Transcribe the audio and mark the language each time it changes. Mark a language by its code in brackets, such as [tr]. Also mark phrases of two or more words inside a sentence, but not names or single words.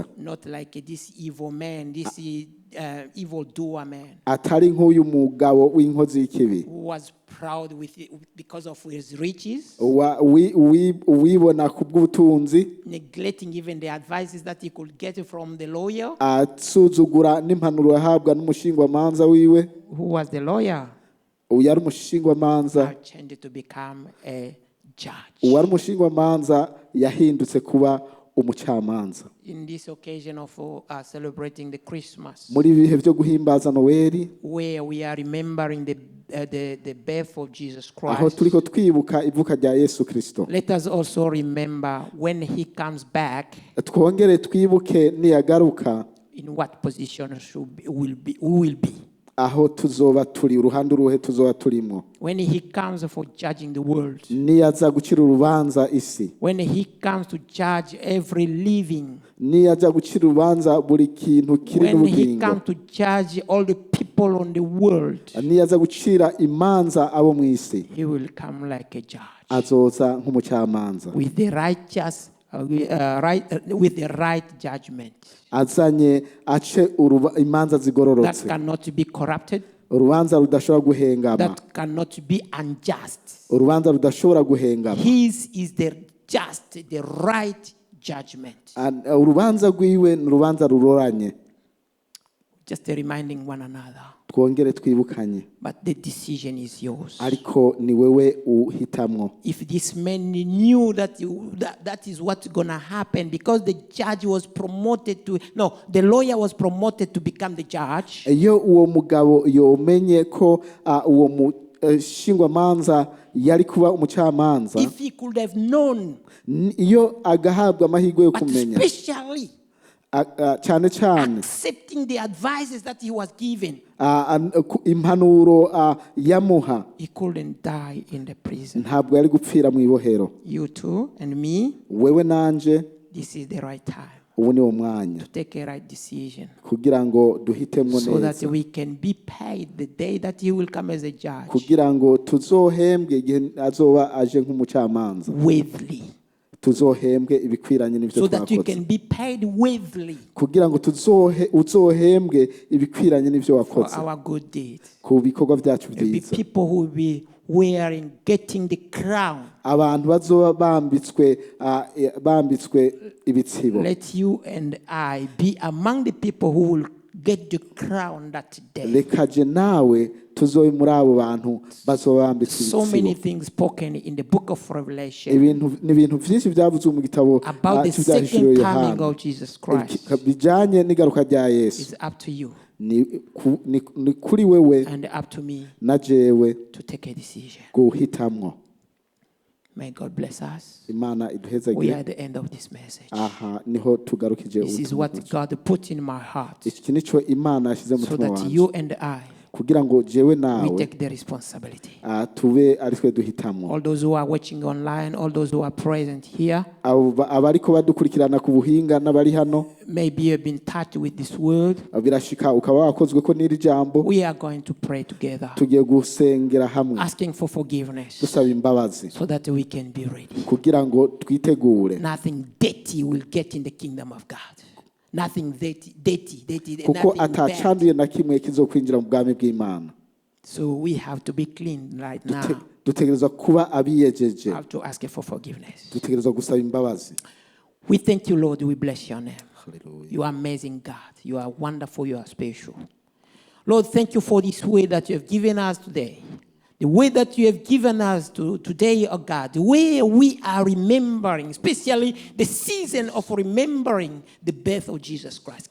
[en] not like this evil man, this evil doer man [rn] atari nk'uyu mugabo w'inkozi y'ikibi [en] who was proud because of his riches, [rn] uwibona ku bw'ubutunzi, [en] neglecting even the advices that he could get from the lawyer. [rn] asuzugura n'impanuro yahabwa n'umushingwamanza wiwe. [en] Who was the lawyer? [rn] Uyu yari umushingwamanza, [en] Now changed to become a judge. [rn] uwari umushingwamanza yahindutse kuba umucamanza. [en] In this occasion of celebrating the Christmas, [rn] Muri ibihe byo guhimbaza Noweli, [en] where we are remembering the birth of Jesus [rn] aho [en] Christ, [rn] turiko twibuka ivuka rya Yesu Kristo, [en] let us also remember when he comes back, [rn] twongere twibuke niyagaruka [en] in what position we will be. [rn] aho tuzoba turi, uruhande uruhe tuzoba turimo. [en] When he comes for judging the world, [rn] Niyaza gucira urubanza isi, [en] when he comes to judge every living, [rn] niyaza gucira urubanza buri kintu kiri [en] when he [rn] n'ubugingo, [en] comes to judge all the people on the world, [rn] niyaza gucira imanza abo mu isi, [en] he will come like a judge [rn] azoza nk'umucamanza [en] with the righteous, with the right judgment [rn] azanye ace imanza [en] that [rn] zigororotse, [en] cannot be corrupted, [rn] urubanza rudashobora guhengama, [en] that cannot be unjust. [rn] urubanza rudashobora guhengama. [en] His is the just, the right judgment. [rn] Urubanza rwiwe ni urubanza ruroranye. [en] Just reminding one another. [rn] Twongere twibukanye, [en] But the decision is yours. [rn] ariko ni wewe uhitamwo. [en] If this man knew that is what's going to happen, because the judge was promoted to, no, the lawyer was promoted to become the judge, [rn] Iyo uwo mugabo yomenye ko uwo mushingwamanza yari kuba umucamanza, [en] if he could have known, [rn] iyo agahabwa amahirwe yo [en] but [rn] kumenya, [en] especially [rn] cyane cyane [en] accepting the advices that he was given, [rn] impanuro yamuha, [en] he couldn't die in the prison. [rn] ntabwo yari gupfira mu ibohero. [en] You too and me, [rn] Wewe nanje, [en] this is the right time [rn] ubu ni wo mwanya [en] to take a right decision, [rn] kugira ngo duhitemwo [en] so that [rn] neza, [en] we can be paid the day that he will come as a judge [rn] kugira ngo tuzohembwe igihe azoba aje nk'umucamanza, [en] worthily, [rn] tuzohembwe ibikwiranye n'ibyo [en] so that you [rn] twakoze, [en] can be paid worthily [rn] kugira ngo uzohembwe ibikwiranye n'ibyo [en] for [rn] wakoze [en] our good deeds. [rn] ku bikorwa byacu [en] There will be [rn] byiza. [en] people who will be getting the crown. [rn] Abantu bazoba bambitswe ibitsibo. [en] Let you and I be among the people who will get the crown that day. [rn] reka je nawe tuzobe muri abo bantu bazoba bambitswe [en] So many [rn] ibitsibo. [en] things spoken in the book of Revelation [rn] Ibintu vyinshi byavuzwe mu gitabo [en] about the [rn] cy'ivyahishuriwe [en] second coming [rn] Yohana [en] of Jesus Christ. [rn] bijanye n'igaruka rya Yesu. [en] It's up to you [rn] Ni kuri wewe [en] and up to me [rn] na jewe [en] to take a decision. [rn] guhitamwo. [en] May God bless us. [rn] Imana [en] We are [rn] iduhezagire. [en] at the end of this message. [rn] Aha niho tugarukije [en] This is [rn] ubutumwa [en] what [rn] bwacu. [en] God put in my heart [rn] Iki nico Imana yashize mu [en] so [rn] mutima [en] that [rn] wacu [en] you and I, [rn] kugira ngo jewe [en] we [rn] nawe [en] take the responsibility. [rn] tube ari twe duhitamwo. [en] All those who are watching online, all those who are present here, [rn] Abariko badukurikirana ku buhinga n'abari hano [en] maybe you've been touched with this word. [rn] birashika ukaba wakozwe ko n'iri jambo. [en] We are going to pray together, [rn] Tugiye gusengera hamwe [en] asking for forgiveness [rn] dusaba imbabazi [en] so that we can be ready. [rn] kugira ngo twitegure, [en] Nothing dirty will get in the kingdom of God. Nothing dirty, [rn] kuko [en] nothing bad. [rn] atacanduye na kimwe kizokwinjira mu bwami bw'Imana. [en] So we have to be clean right now. [rn] Dutegerezwa kuba abiyejeje, [en] Have to ask for forgiveness. [rn] dutegerezwa gusaba imbabazi. [en] We thank you, Lord. We bless your name. Hallelujah. You are amazing, God. You are wonderful. You are special. Lord, thank you for this way that you have given us today. The way that you have given us today, oh God. The way we are remembering, especially the season of remembering the birth of Jesus Christ.